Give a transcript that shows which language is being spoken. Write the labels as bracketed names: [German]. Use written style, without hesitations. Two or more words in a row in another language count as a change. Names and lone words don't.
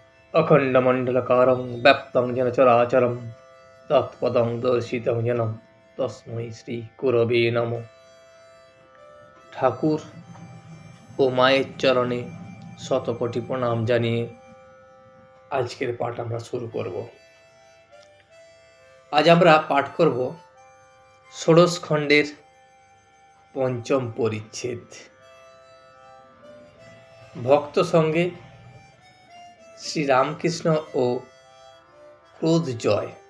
[Sanskrit] अखण्डमण्डलकारं व्याप्तं येन चराचरं तत्पदं दर्शितं येन तस्मै শ্রীগুরবে নমঃ। [Bangla] ঠাকুর ও মায়ের চরণে শতকোটি প্রণাম জানিয়ে আজকের পাঠ আমরা শুরু করব। আজ আমরা পাঠ করব ষোড়শ খণ্ডের পঞ্চম পরিচ্ছেদ, ভক্ত সঙ্গে শ্রীরামকৃষ্ণ ও ক্রোধ জয়।